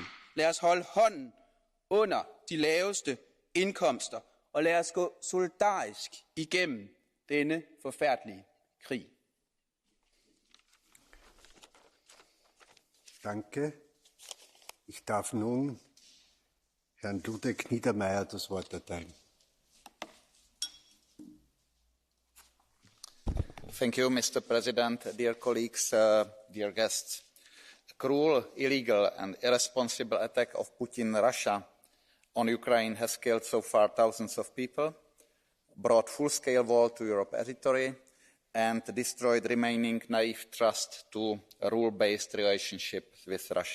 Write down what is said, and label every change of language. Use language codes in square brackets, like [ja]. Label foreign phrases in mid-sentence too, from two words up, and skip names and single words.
[da] Lad os holde hånden under de laveste indkomster, og lad os gå solidarisk igennem denne forfærdelige krig. [de] Danke. Ich darf nun Herrn Dudek Niedermayer das Wort erteilen. [en] Thank you, Mr. President, dear colleagues, dear guests. A cruel, illegal and irresponsible attack of Putin Russia on Ukraine has killed so far thousands of people, brought full-scale war to Europe's territory, and destroyed remaining naive trust to a rule-based relationship with Russia.